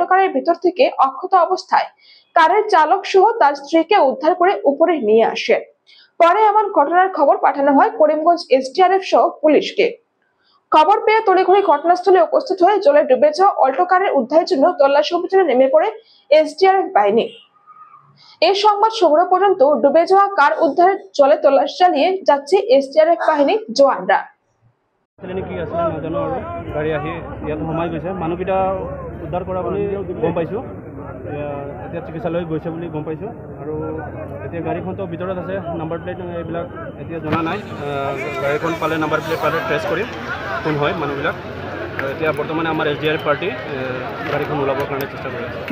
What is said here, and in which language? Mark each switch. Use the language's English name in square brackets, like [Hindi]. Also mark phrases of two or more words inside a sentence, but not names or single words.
[Bangla] কারের ভিতর থেকে অক্ষত অবস্থায় কারের চালক সহ তার স্ত্রীকে উদ্ধার করে উপরে নিয়ে আসে পরে এমন ঘটনার খবর পাঠানো হয় করিমগঞ্জ SDRF সহ পুলিশকে খবর পেয়ে তড়িঘড়ি ঘটনাস্থলে উপস্থিত হয়ে জলে ডুবে যাওয়া অল্টো কারের উদ্ধারের জন্য তল্লাশি অভিযানে নেমে পড়ে SDRF বাহিনী এই সংবাদ সংগ্রহ পর্যন্ত ডুবে যাওয়া কার উদ্ধারের জলে তল্লাশি চালিয়ে যাচ্ছে SDRF বাহিনী জওয়ানরা [Assamese] কি আছিল নাজানো আৰু গাড়ী আহি ইয়াত সোমাই গৈছে মানুহকেইটা উদ্ধাৰ কৰা বুলি গম পাইছোঁ এতিয়া চিকিৎসালয় গৈছে বুলি গম পাইছোঁ আৰু এতিয়া গাড়ীখনতো ভিতৰত আছে [English] number plate [Assamese] এইবিলাক এতিয়া জনা নাই গাড়ীখন পালে [English] number plate [Assamese] পালে ট্ৰেছ কৰিম কোন হয় মানুহবিলাক এতিয়া বৰ্তমানে আমাৰ SDRF পাৰ্টি গাড়ীখন ওলাবৰ কাৰণে চেষ্টা কৰি আছে